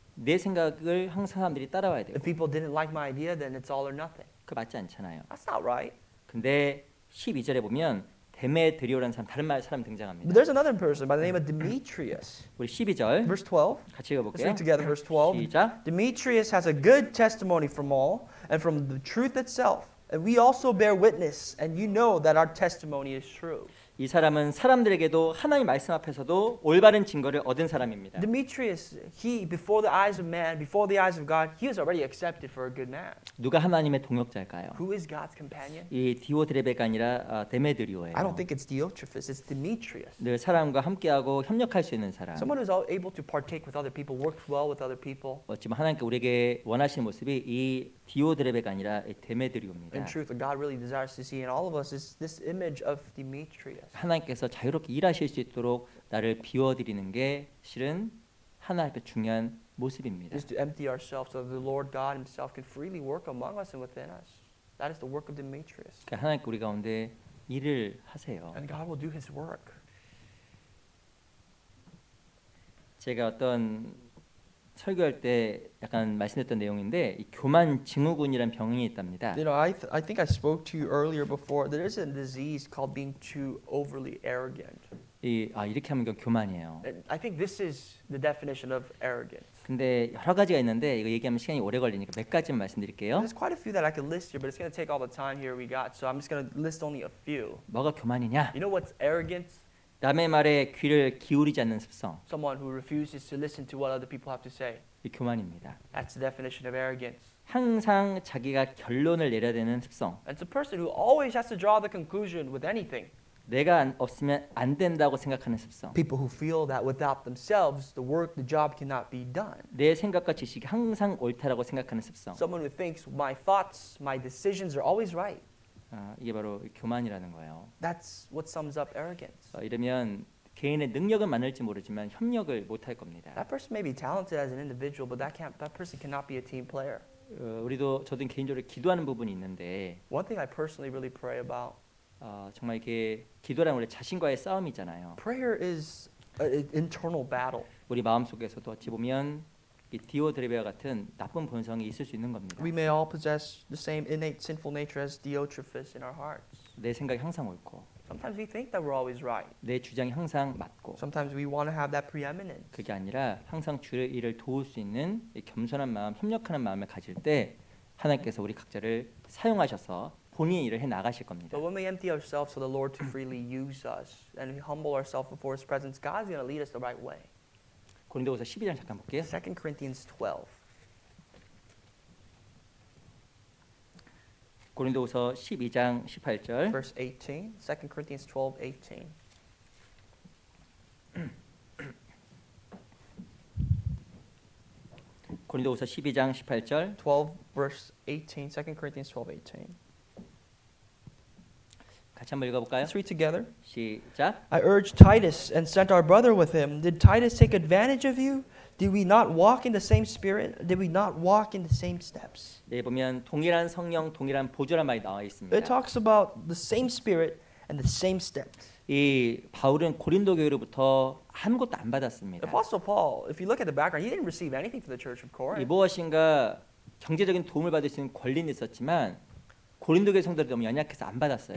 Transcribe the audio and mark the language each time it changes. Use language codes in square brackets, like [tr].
[ko] 내 생각을 항상 사람들이 따라와야 되고 [en] If people didn't like my idea, then it's all or nothing. [ko] 그 맞지 않잖아요. [en] That's not right. [ko] 근데 12절에 보면 데메드리오라는 사람 다른 사람 [en] But [ko] 등장합니다. [en] there's another person by the name of Demetrius. [ko] 우리 12절 [en] Verse 12. [ko] 같이 [en] Let's [ko] 읽어볼게요. [en] read together verse 12. [ko] 시작. [en] Demetrius has a good testimony from all and from the truth itself. And we also bear witness, and you know that our testimony is true. [ko] 이 사람은 사람들에게도 하나님 말씀 앞에서도 올바른 증거를 얻은 사람입니다. [en] Demetrius, he, before the eyes of man, before the eyes of God, he was already accepted for a good man. [ko] 누가 하나님의 동역자일까요? [en] Who is God's companion? [ko] 이 디오드레베가 아니라 데메드리오예요. [en] I don't think it's Diotrephes, it's Demetrius. [ko] 늘 사람과 함께하고 협력할 수 있는 사람. [en] Someone who's able to partake with other people, works well with other people. [ko] 지금 하나님께 우리에게 원하시는 모습이 이 디오드레베가 아니라 이 데메드리오입니다. [en] In truth, what God really desires to see in all of us is this image of Demetrius. [ko] 하나님께서 자유롭게 일하실 수 있도록 나를 비워드리는 게 실은 하나님 앞에 중요한 모습입니다. [en] Is to empty ourselves so that the Lord God Himself can freely work among us and within us. That is the work of Demetrius. [ko] 그러니까 하나님께 우리 가운데 일을 하세요. [en] And God will do His work. [ko] 제가 어떤 설교할 때 약간 말씀드렸던 내용인데 이 교만 증후군이라는 병이 있답니다. [en] You know, I think I spoke to you earlier before. There is a disease called being too overly arrogant. [ko] 이렇게 하면 이건 교만이에요. [en] And I think this is the definition of arrogance. [ko] 근데 여러 가지가 있는데 이거 얘기하면 시간이 오래 걸리니까 몇 가지만 말씀드릴게요. [en] There's quite a few that I could list here, but it's going to take all the time here we got. So I'm just going to list only a few. [ko] 뭐가 교만이냐? [en] You know what's arrogance? [ko] 남의 말에 귀를 기울이지 않는 습성. [en] Someone who refuses to listen to what other people have to say. [ko] 이 교만입니다. [en] That's the definition of arrogance. [ko] 항상 자기가 결론을 내려야 되는 습성. [en] And it's a person who always has to draw the conclusion with anything. [ko] 내가 없으면 안 된다고 생각하는 습성. [en] People who feel that without themselves, the work, the job cannot be done. [ko] 내 생각과 지식이 항상 옳다라고 생각하는 습성. [en] Someone who thinks my thoughts, my decisions are always right. [ko] 이게 바로 교만이라는 거예요. [en] That's what sums up arrogance. [ko] 이러면 개인의 능력은 많을지 모르지만 협력을 못할 겁니다. [en] That person may be talented as an individual, but that person cannot be a team player. [ko] 우리도 저도 개인적으로 기도하는 부분이 있는데 [en] One thing I personally really pray about. [ko] 정말 이게 기도란 원래 자신과의 싸움이잖아요. [en] Prayer is an internal battle. [ko] 우리 마음 속에서도 어찌 보면 이 디오드레베와 같은 나쁜 본성이 있을 수 있는 겁니다. [en] We may all possess the same innate sinful nature as Diotrephes in our hearts. [ko] 내 생각이 항상 옳고 [en] Sometimes we think that we're always right. [ko] 내 주장이 항상 맞고 [en] Sometimes we want to have that preeminence. [ko] 그게 아니라 항상 주의 일을 도울 수 있는 이 겸손한 마음, 협력하는 마음을 가질 때 하나님께서 우리 각자를 사용하셔서 본인 일을 해 나가실 겁니다. [en] But when we empty ourselves for the Lord to freely use us and we humble ourselves before His presence, God's going to lead us the right way. [ko] 고린도후서 12장 잠깐 볼게요. [en] 2 Corinthians 12, [ko] 고린도후서 12장 18절. [en] verse 18. 2 Corinthians 12, 18. [ko] 고린도후서 12장 18절. [en] 12, verse 18. 2 Corinthians 12, 18. [ko] 같이 한번 읽어볼까요? [en] Let's read together. [ko] 시작. [en] I urged Titus and sent our brother with him. Did Titus take advantage of you? Did we not walk in the same spirit? Did we not walk in the same steps? [ko] 네, 보면 동일한 성령, 동일한 보조란 말이 나와 있습니다. [en] It talks about the same spirit and the same steps. [ko] 이 바울은 고린도 교회로부터 아무것도 안 받았습니다. [en] Apostle Paul, if you look at the background, he didn't receive anything from the church of [ko] 이 [en] Corinth. [ko] 무엇인가 경제적인 도움을 받을 수 있는 권리는 있었지만 고린도 교회 성도들이 너무 연약해서 안 받았어요.